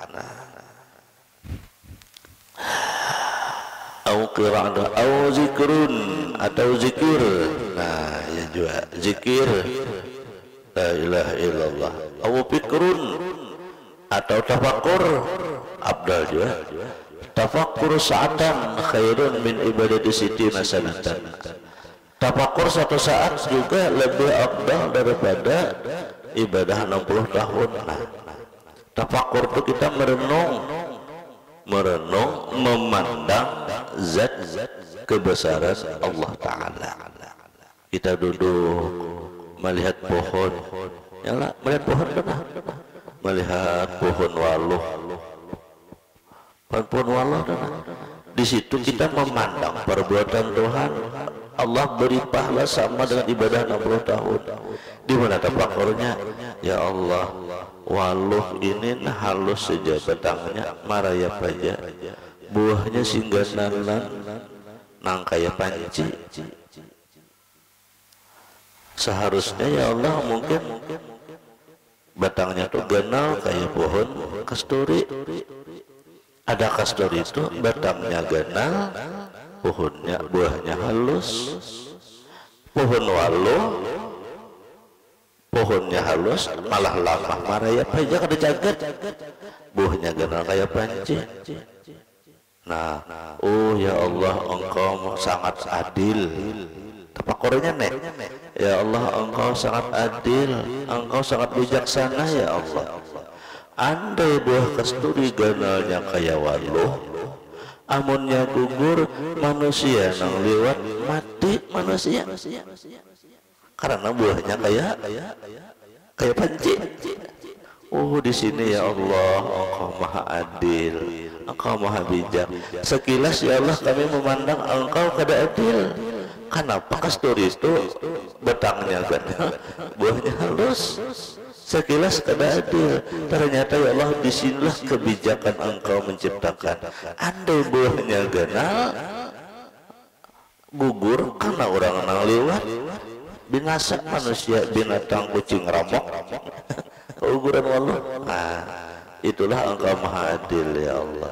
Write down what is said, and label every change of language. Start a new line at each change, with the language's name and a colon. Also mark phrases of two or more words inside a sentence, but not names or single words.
Arabic: أو قراءة أو ذكر
Banjar: atau zikir. Nah, ya juga zikir
Arabic: لا إله إلا الله. أو فكر
Banjar: atau tafakkur afdal juga.
Arabic: تفكر ساعة خير من عبادة ستين سنة.
Banjar: Tafakur satu saat juga lebih afdal daripada ibadah 60 tahun. Nah, tafakur itu kita merenung, memandang zat kebesaran Allah Ta'ala. Kita duduk melihat pohon, ya melihat pohon apa? Melihat pohon waluh. Pohon waluh di situ kita memandang perbuatan Tuhan. Allah beri pahala sama dengan ibadah 60 tahun. Di mana tafakurnya? Ya Allah, waluh ini halus saja batangnya, maraya paja, buahnya singganan nang kaya panci. Seharusnya ya Allah mungkin batangnya tuh ganal kayak pohon kasturi. Ada kasturi itu batangnya ganal, buahnya halus. Pohon waluh pohonnya halus malah lama maraya paja kada jagat, buahnya ganal kayak panci. Nah, oh ya Allah, Engkau sangat adil. Tafakurnya nek, ya Allah, Engkau sangat adil, Engkau sangat bijaksana ya Allah. Andai buah kasturi ganalnya kayak waluh, amunnya gugur, manusia nang lewat mati manusia, karena buahnya kayak panci. Oh, di sini ya Allah, Engkau maha adil, Engkau maha bijak. Sekilas ya Allah kami memandang Engkau kada adil. Kenapa kasturi itu batangnya ganal, buahnya halus? Sekilas kada adil. Ternyata ya Allah, disinilah kebijakan Engkau menciptakan. Andai buahnya ganal, gugur karena orang nang lewat, binasa manusia, binatang, kucing, ramok, keguguran waluh. Nah, itulah Engkau maha adil ya Allah.